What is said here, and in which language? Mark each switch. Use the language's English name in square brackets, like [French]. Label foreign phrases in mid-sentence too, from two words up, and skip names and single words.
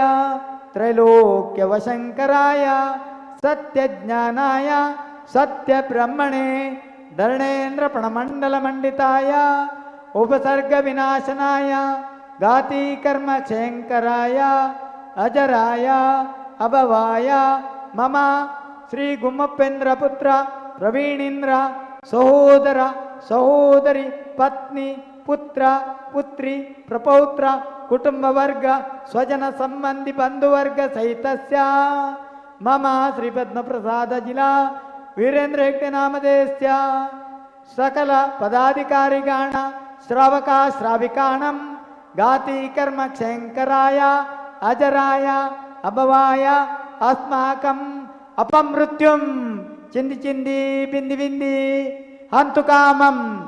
[Sanskrit] ತ್ರೈಲೋಕ್ಯ ವಶಂಕರಾಯ ಸತ್ಯ ಜ್ಞಾನಾಯ ಸತ್ಯ ಬ್ರಹ್ಮಣೇ ಧರಣೇಂದ್ರ ಪ್ರಣಮಂಡಲ ಮಂಡಿತಾಯ ಉಪಸರ್ಗ ವಿನಾಶನಾಯ ಗಾತಿ ಕರ್ಮ ಕ್ಷಯಂಕರಾಯ ಅಜರಾಯ ಅಭವಾಯ ಮಮ ಶ್ರೀ ಗುಮ್ಮಪ್ಪೇಂದ್ರ ಪುತ್ರ ಪ್ರವೀಣೀಂದ್ರ ಸಹೋದರ ಸಹೋದರಿ ಪತ್ನಿ ಪುತ್ರ ಪುತ್ರಿ ಪ್ರಪೌತ್ರ ಕುಟುಂಬ ವರ್ಗ ಸ್ವಜನ ಸಂಬಂಧಿ ಬಂಧುವರ್ಗ ಸಹಿತಸ್ಯ ಮಮ ಶ್ರೀ ಪದ್ಮಪ್ರಸಾದ ಜಿಲಾ ವೀರೇಂದ್ರ ಹೆಗ್ಡೆ ನಾಮಧೇಯಸ್ಯ ಸಕಲ ಪದಾಧಿಕಾರಿಗಾಣ ಶ್ರಾವಕ ಶ್ರಾವಿಕಾಣಂ ಗಾತಿ ಕರ್ಮ ಕ್ಷಯಂಕರಾಯ ಅಜರಾಯ ಅಭವಾಯ ಅಸ್ಮಾಕಂ ಅಪಮೃತ್ಯುಂ ಚಿಂದಿ ಚಿಂದಿ ಬಿಂದಿ ಬಿಂದಿ ಹಂತು ಕಾಮಂ.